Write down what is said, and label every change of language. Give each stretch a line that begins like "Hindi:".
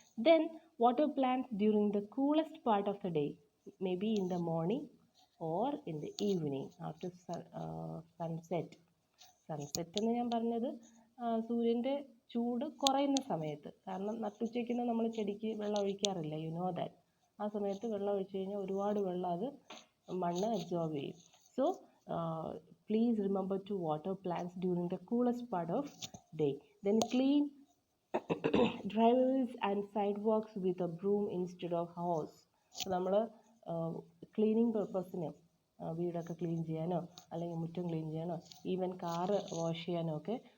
English: Then water plants during the coolest part of the day, may be in the morning or in the evening after sunset.
Malayalam: Sunset എന്ന് ഞാൻ പറഞ്ഞത് സൂര്യൻ്റെ ചൂട് കുറയുന്ന സമയത്ത്. കാരണം നട്ടുച്ചയ്ക്കൊന്നും നമ്മൾ ചെടിക്ക് വെള്ളം ഒഴിക്കാറില്ല,
English: You know that.
Malayalam: ആ സമയത്ത് വെള്ളം ഒഴിച്ച് കഴിഞ്ഞാൽ ഒരുപാട് വെള്ളം അത് മണ്ണ് അബ്സോർബ് ചെയ്യും.
English: So please remember to water plants during the coolest part of day. Then clean driveways and sidewalks with a broom instead of hose.
Malayalam: നമ്മൾ ക്ലീനിങ് പർപ്പസിന് വീടൊക്കെ ക്ലീൻ ചെയ്യാനോ അല്ലെങ്കിൽ മുറ്റം ക്ലീൻ ചെയ്യാനോ ഈവൻ കാറ് വാഷ് ചെയ്യാനോ ഒക്കെ